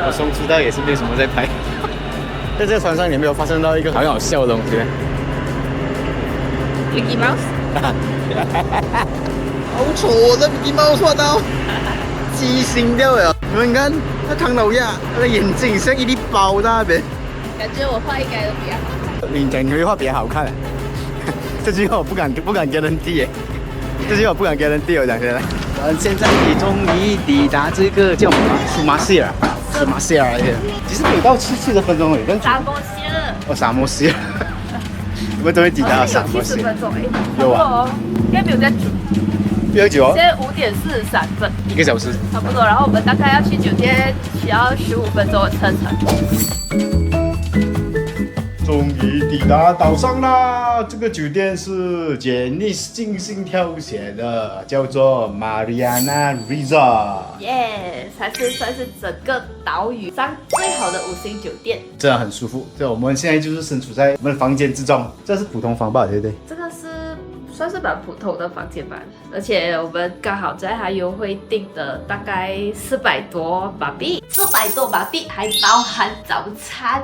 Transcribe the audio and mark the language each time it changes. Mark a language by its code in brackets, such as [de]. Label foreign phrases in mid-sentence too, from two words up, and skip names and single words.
[zh] 我鬆弛到也是沒有什麼在拍。在這個船上，你沒有發生到一個很好笑的東西？Mickey Mouse。好醜，這鼻毛畫到畸形掉了。你們看，那唐老鴨，他的眼睛像一粒包在那邊。感覺我畫應該都比較好看。你講你會畫比較好看，這句話我不敢跟人遞耶。這句話我不敢跟人遞，我講現在。我們現在終於抵達這個叫什麼？蘇馬西爾。蘇馬西爾其實不到70分鐘而已。沙漠西爾。哦，沙漠西爾。我們終於抵達沙漠西爾。有啊。應該沒有在煮，比較久哦。現在5:43，1 個小時，差不多。然後我們大概要去酒店，需要15分鐘的車程。終於抵達島上啦！這個酒店是 Janice 精心挑選的，叫做 Mariana Resort。耶，才是算是整個島嶼上最好的5星酒店，真的很舒服。我們現在就是身處在我們的房間之中，這是普通房吧，對不對？這個是算是蠻普通的房間吧。而且我們剛好在它優惠訂的大概400多馬幣，400多馬幣還包含早餐。